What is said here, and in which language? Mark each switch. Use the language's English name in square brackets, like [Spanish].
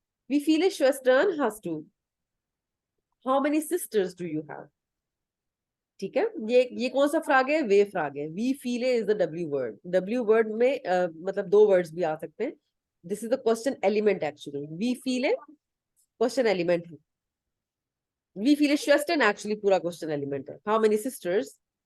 [German] Wie viele Schwestern hast du? [English] How many sisters do you have? [Hindi] ठीक है, ये कौन सा फ्राग है? वे फ्राग है। We फीले [English] Is the W word. [Hindi] W word में मतलब दो वर्ड्स भी आ सकते हैं। [English] This is the question element actually. [Hindi] We फीले question element है। वी फीले श्वेस्टन एक्चुअली पूरा क्वेश्चन एलिमेंट है। [English] How many sisters?